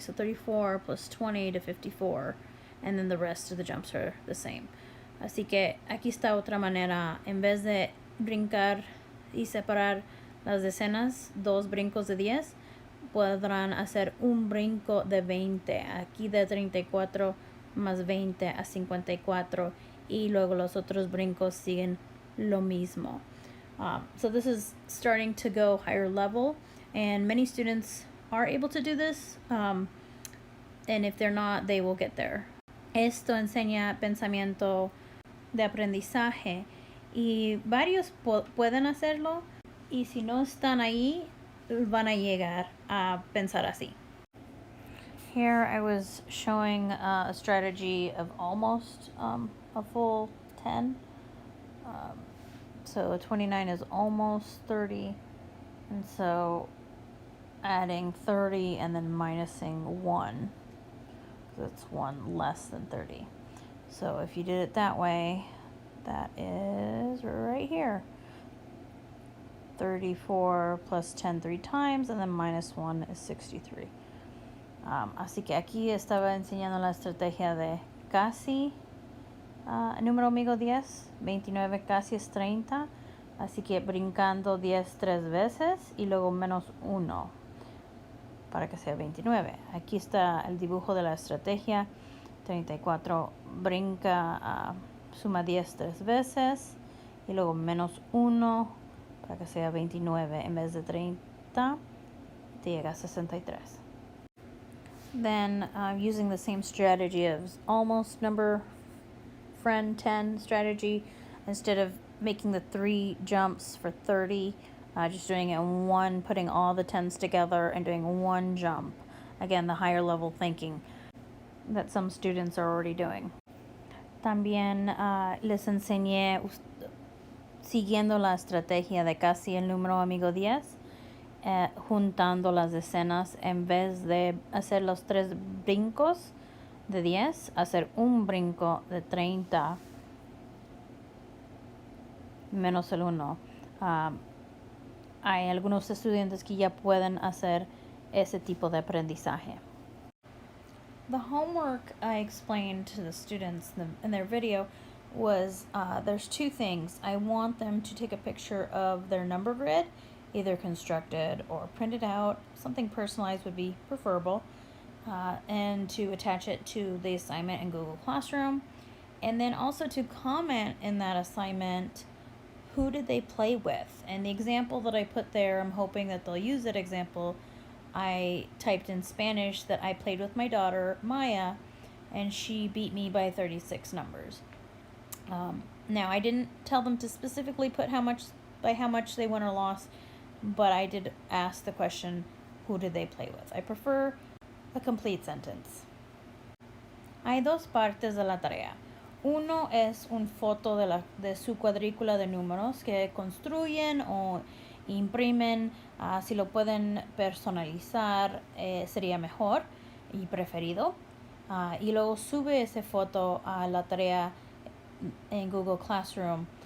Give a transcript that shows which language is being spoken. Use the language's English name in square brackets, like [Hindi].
[English] So 34 plus 20 to 54, and then the rest of the jumps are the same. [Spanish] Así que aquí está otra manera. En vez de brincar y separar las decenas, dos brincos de 10, podrán hacer un brinco de 20. Aquí de 34 más 20 a 54. Y luego los otros brincos siguen lo mismo. [English] So this is starting to go higher level, and many students are able to do this, and if they're not, they will get there. [Spanish] Esto enseña pensamiento de aprendizaje, y varios pueden hacerlo, y si no están ahí, van a llegar a pensar así. [English] Here I was showing a strategy of almost a full 10. So 29 is almost 30. And so adding 30 and then minusing 1. That's 1 less than 30. So if you did it that way, that is right here. 34 plus 10 3 times, and then minus 1 is 63. [Spanish] Así que aquí estaba enseñando la estrategia de casi número amigo 10, 29 casi es 30, así que brincando 10 3 veces y luego menos 1 para que sea 29. Aquí está el dibujo de la estrategia. 34 brinca, suma 10 3 veces y luego menos 1 para que sea 29. En vez de 30 te llega a 63. [English] Then using the same strategy of almost number friend 10 strategy, instead of making the 3 jumps for 30, just doing it in one, putting all the 10s together and doing one jump. Again, the higher level thinking that some students are already doing. [Spanish] También les enseñé, siguiendo la estrategia de casi el número amigo 10, juntando las decenas, en vez de hacer los 3 brincos de 10, hacer un brinco de 30 menos el 1. Hay algunos estudiantes que ya pueden hacer ese tipo de aprendizaje. [English] The homework I explained to the students in their video was there's 2 things. I want them to take a picture of their number grid, either constructed or printed out. Something personalized would be preferable, and to attach it to the assignment in Google Classroom, and then also to comment in that assignment who did they play with. And the example that I put there, I'm hoping that they'll use that example. I typed in Spanish that I played with my daughter Maya, and she beat me by 36 numbers. Now I didn't tell them to specifically put how much they won or lost, but I did ask the question, who did they play with? I prefer a complete sentence. [Spanish] Hay 2 partes de la tarea. Uno es una foto de su cuadrícula de números que construyen o imprimen. Si lo pueden personalizar, sería mejor y preferido. Y luego sube esa foto a la tarea en Google Classroom.